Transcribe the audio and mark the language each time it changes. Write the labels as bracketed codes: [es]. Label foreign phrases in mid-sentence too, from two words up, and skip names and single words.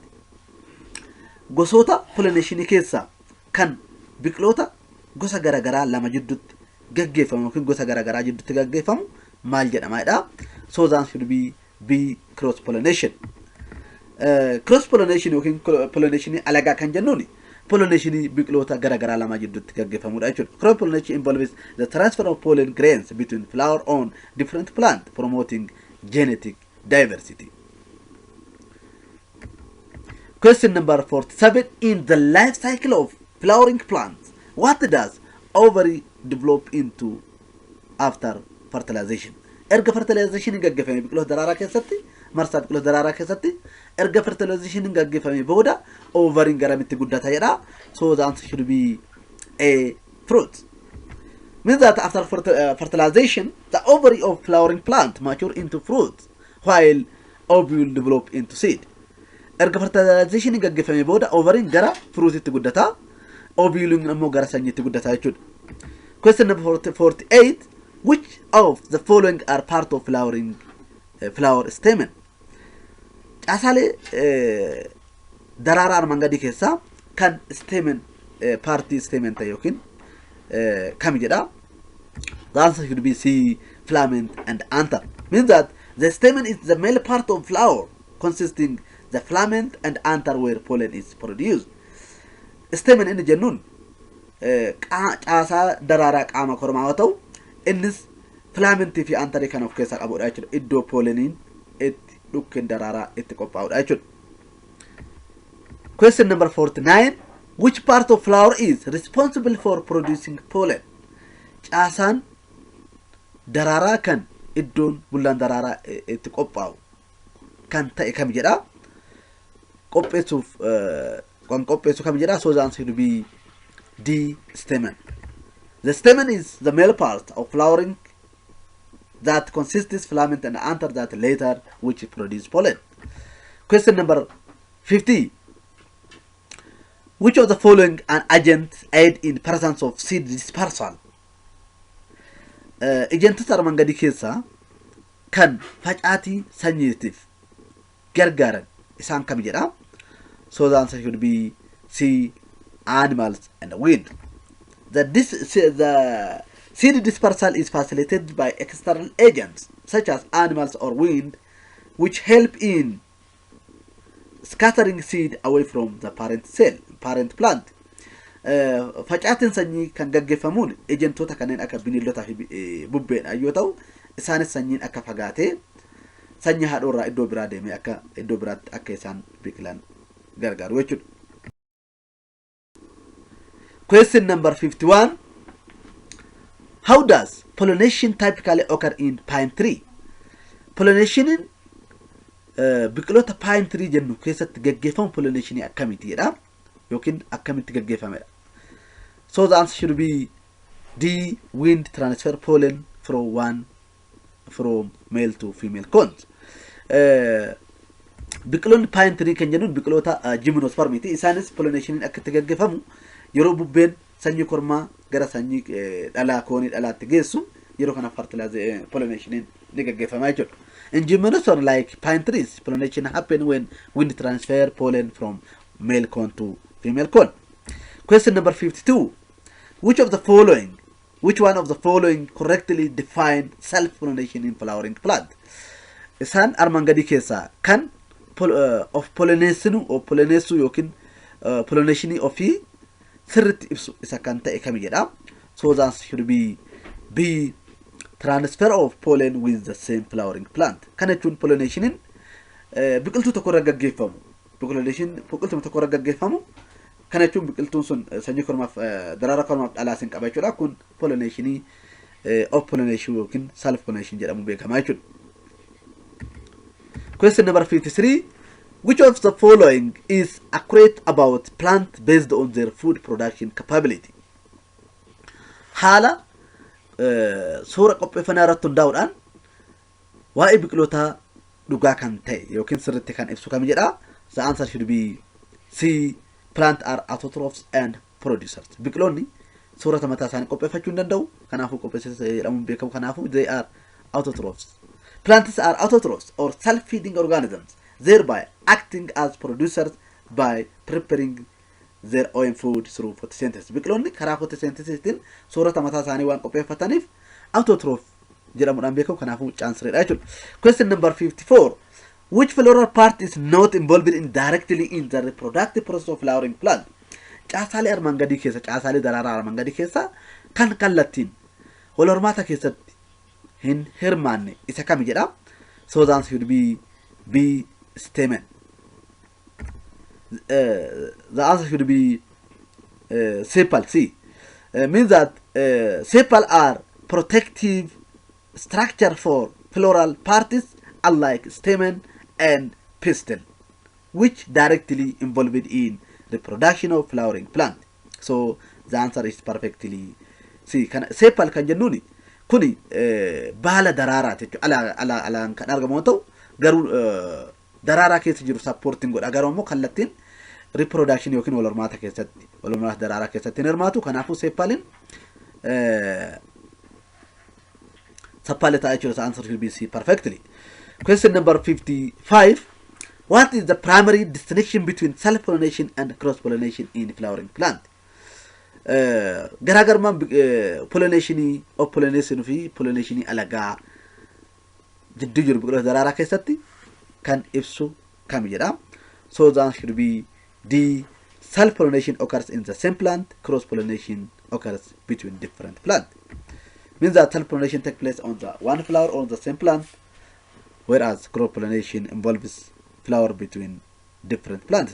[om] Gosoota pollination keessaa kan biqiloota gosa garagaraa lama jidduutti gaggeeffamu yookiin gosa garagaraa jidduutti gaggeeffamu maal jedhama? [en] So the answer should be B. Cross pollination. Cross pollination [om] yookiin pollination alagaa kan jennuun pollination biqiloota garagaraa lama jidduutti gaggeeffamudha jechuudha. [en] Cross pollination involves the transfer of pollen grains between flower on different plants, promoting genetic diversity. Question number 47. In the life cycle of flowering plants, what does ovary develop into after fertilization? [om] Erga fertilization gaggeeffame biqiloota daraaraa keessatti marsaa biqiloota daraaraa keessatti erga fertilization gaggeeffame booda ovary garamitti guddata jedha. [en] So the answer should be A. Fruit. Means that after fertilization, the ovary of flowering plant mature into fruit while ovule develop into seed. [om] Erga fertilization gaggeeffame booda ovary gara fruititti guddata, ovule ammoo gara sanyiitti guddata jechuudha. [en] Question number 48. Which of the following are part of flower stamen? [om] Caasaalee daraaraa armaan gadii keessaa kan [en] stamen party stamen [om] ta'e yookiin kami jedha? [en] The answer should be C. Filament and anther. Means that the stamen is the male part of flower consisting the filament and anther where pollen is produced. [om] Stamen inni jennuun caasaa daraaraa qaama kormaa yoo ta'u innis filamentii fi antarii kan of keessaa qabudha jechuudha. Iddoo polleniin itti dhukkeen daraaraa itti qophaa'udha jechuudha. [en] Question number 49. Which part of flower is responsible for producing pollen? [om] Caasaan daraaraa kan iddoon bullaan daraaraa itti qophaa'u kan ta'e kam jedha? Qopheessuuf kan qopheessu kam jedha? [en] So the answer will be D. Stamen. The stamen is the male part of flowering that consists filament and anther that later which produce pollen. Question number 50. Which of the following an agent aid in presence of seed dispersal? [om] Agentota armaan gadii keessaa kan facaatii sanyiitiif gargaaran isaan kam jedha? [en] So the answer should be C. Animals and wind. The Seed dispersal is facilitated by external agents such as animals or wind, which help in scattering seed away from the parent plant. [om] Facaatiin sanyii kan gaggeeffamuun ejentoota kanneen akka bineeldota fi bubbeedha yoo ta'u, isaanis sanyiin akka fagaatee sanyii haadhoorraa iddoo biraa deemee akka iddoo biraatti akka isaan biqilan gargaaru jechuudha. [en] Question number 51. How does pollination typically occur in pine tree? [om] Pollination biqiloota [en] pine tree [om] jennu keessatti gaggeeffamu pollination akkamitti jedha yookiin akkamitti gaggeeffamedha. [en] So the answer should be D. Wind transfer pollen from male to female cones. [om] Biqiloonni [en] pine tree [om] kan jennuun biqiloota Gymnosperms ti. Isaanis pollination akkatti gaggeeffamu yeroo bubbeen sanyii kormaa gara sanyii dhalaa koonii dhalaatti geessu yeroo kana pollination ni gaggeeffama jechuudha. [en] In Gymnosperms like pine trees, pollination happen when wind transfer pollen from male cone to female cone. Question number 52. Which one of the following correctly define self-pollination in flowering plant? [om] Isaan armaan gadii keessaa kan of [en] pollination or pollination [om] yookiin pollination ofii sirriitti ibsu isa kan ta'e kami jedha. [en] So the answer should be B. Transfer of pollen with the same flowering plant. [om] Kana jechuun pollination biqiltuu tokko irra gaggeeffamu. Pollination biqiltuu tokko irra gaggeeffamu. Kana jechuun biqiltuun sun sanyii kormaaf daraara kormaaf dhalaa sin qaba jechuudha. Kun pollination of pollination yookiin [en] self pollination [om] jedhamu beekama jechuudha. [en] Question number 53. Which of the following is accurate about plant based on their food production capability? [om] Haala suura qopheeffannaa irratti hundaa'uudhaan waa'ee biqiloota dhugaa kan ta'e yookiin sirriitti kan ibsu kam jedha. [en] The answer should be C. Plant are autotrophs and producers. [om] Biqiloonni soorata mataa isaanii qopheeffachuu hin danda'u. Kanaafuu qopheessitoota jedhamuun beekamu. Kanaafuu [en] they are autotrophs. Plants are autotrophs or self-feeding organisms, thereby acting as producers by preparing their own food through photosynthesis. [om] Biqiloonni karaa photosynthesistiin soorata mataa isaanii waan qopheeffataniif autotroph jedhamuudhaan beekamu. Kanaafuu chaansireedha jechuudha. [en] Question number 54. Which floral part is not involved directly in the reproductive process of flowering plant? [om] Caasaalee armaan gadii keessa, caasaalee daraaraa armaan gadii keessa kan kallattiin wal hormaata keessatti hin hirmaanne isa kami jedha. [en] So the answer should be B. Stamen. The answer should be sepal. C. Means that sepal are protective structure for floral parts unlike stamen and pistil, which directly involved in the production of flowering plant. So the answer is perfectly C. [om] Sepal kan jennuuni kuni baala daraaraa jechuudha. Alaan kan argamu ta'u garuu daraaraa keessa jiru supporting godha. Garuu immoo kallattiin reproduction yookiin wal hormaata keessatti wal hormaata daraaraa keessatti hirmaatu. Kanaafuu sepalin sapaleta jechuudha. [en] The answer will be C perfectly. Question number 55. What is the primary distinction between self-pollination and cross-pollination in flowering plant? [om] Garaagarummaan pollination of pollination fi pollination alagaa jidduu jiru biqiloota daraaraa keessatti kan ibsu kam jedha. [en] So the answer should be D. Self-pollination occurs in the same plant, cross-pollination occurs between different plants. Means that self-pollination takes place on the one flower on the same plant, whereas cross-pollination involves flower between different plants.